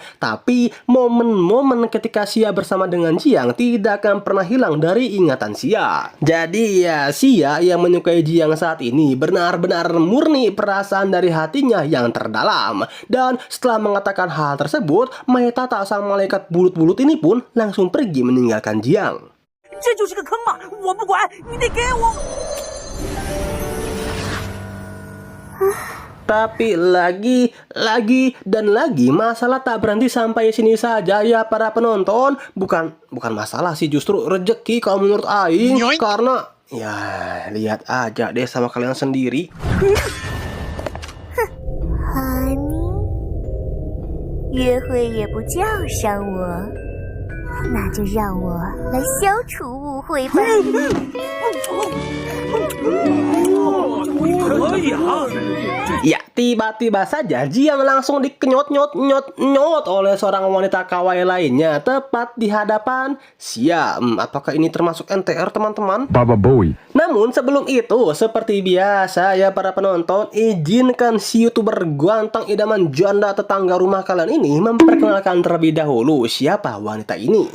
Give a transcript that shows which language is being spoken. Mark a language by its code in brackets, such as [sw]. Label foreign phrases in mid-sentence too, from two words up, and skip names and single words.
[id] Tapi momen-momen ketika Xia bersama dengan Jiang tidak akan pernah hilang dari ingatan Xia. Jadi ya Xia yang menyukai Jiang saat ini benar-benar murni perasaan dari hatinya yang terdalam. Dan setelah mengatakan hal tersebut, Maetata sang malaikat bulut-bulut ini pun langsung pergi meninggalkan Jiang. [zh] 这就是个坑嘛！我不管，你得给我。 [id] Tapi lagi dan lagi masalah tak berhenti sampai sini saja ya para penonton. Bukan masalah sih, justru rezeki kalau menurut Aing. Karena ya lihat aja deh sama kalian sendiri. [zh] 哈尼，约会也不叫上我，那就让我来消除误会吧。可以啊！ [id] Ya, tiba-tiba saja Jiang langsung dikenyot-nyot oleh seorang wanita kawaii lainnya tepat di hadapan Xia. Apakah ini termasuk NTR teman-teman? Baba Bowie. Namun sebelum itu, seperti biasa ya para penonton, izinkan si YouTuber ganteng idaman janda tetangga rumah kalian ini memperkenalkan terlebih dahulu siapa wanita ini.